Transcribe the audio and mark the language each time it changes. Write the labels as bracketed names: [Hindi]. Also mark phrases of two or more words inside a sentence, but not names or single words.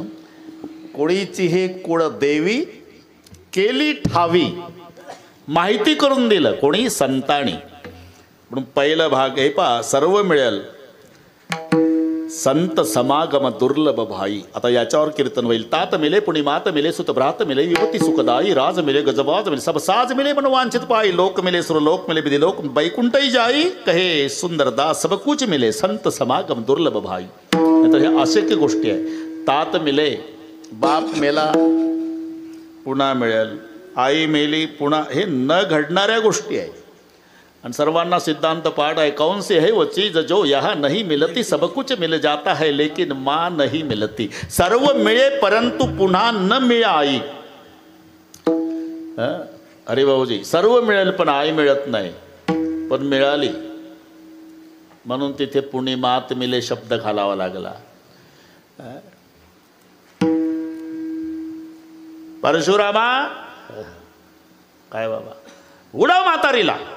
[Marathi] कोळीची हे कुळ देवी केली ठावी, माहिती करून दिलं. कोणी? संतांनी. म्हणून पहिला भाग हे पहा, सर्व मिळेल [Hindi] संत समागम दुर्लभ भाई. [Marathi] आता याच्यावर कीर्तन होईल. [Hindi] तात मिले पुणी मात मिले सुत भ्रात मिले युवती सुखदाई राज मिले गजबाज मिले सब साज मिले मन वांछित पाई लोक मिले सुरलोक मिले विधि लोक बैकुंठई जाई कहे सुंदर दास सब कुछ मिले संत समागम दुर्लभ भाई. [Marathi] तर हे अशक्य गोष्टी आहे. [Hindi] तात मिले, [Marathi] बाप मेला पुन्हा मिळेल, आई मेली पुन्हा, हे न घडणाऱ्या गोष्टी आहेत. आणि सर्वांना सिद्धांत पाठ आहे. [Hindi] कौन से है वो चीज जो यहाँ नहीं मिलती, सब कुछ मिल जाता है लेकिन माँ नहीं मिलती. [Marathi] सर्व मिळे परंतु पुन्हा न मिळाई. अरे भाऊजी, सर्व मिळेल पण आई मिळत नाही. पण मिळाली म्हणून तिथे [Hindi] पुणे मात मिले [Marathi] शब्द घालावा लागला. परशुरामा काय बाबा, उडव म्हातारीला.